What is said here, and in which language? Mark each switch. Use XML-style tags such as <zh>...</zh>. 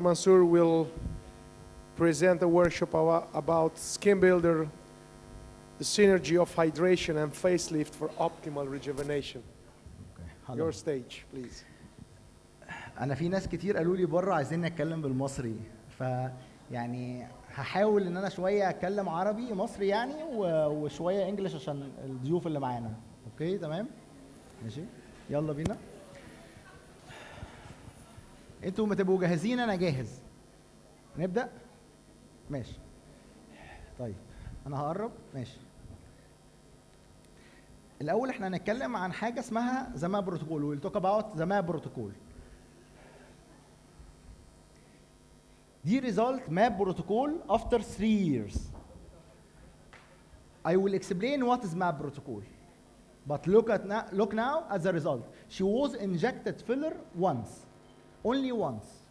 <en>Mansour will present a workshop about Skinbuilder, the synergy of hydration and facelift for optimal rejuvenation. Okay. Your stage, please.</en> <ar>أنا في ناس كتير قالوا لي بره عايزين نتكلم بالمصري، فيعني هحاول إن أنا شوية أتكلم عربي مصري يعني وشوية إنجليش عشان الضيوف اللي معانا. أوكي تمام؟ ماشي؟ يلا بينا. انتوا ما تبقوا جاهزين انا جاهز. نبدأ؟ ماشي. طيب انا هقرب. ماشي. الاول احنا هنتكلم عن حاجه اسمها the map protocol.</ar> <en>we'll talk about the map protocol. The result map protocol after 3 years. I will explain what is map protocol. But look now at the result. She was injected filler once. Only once.</en>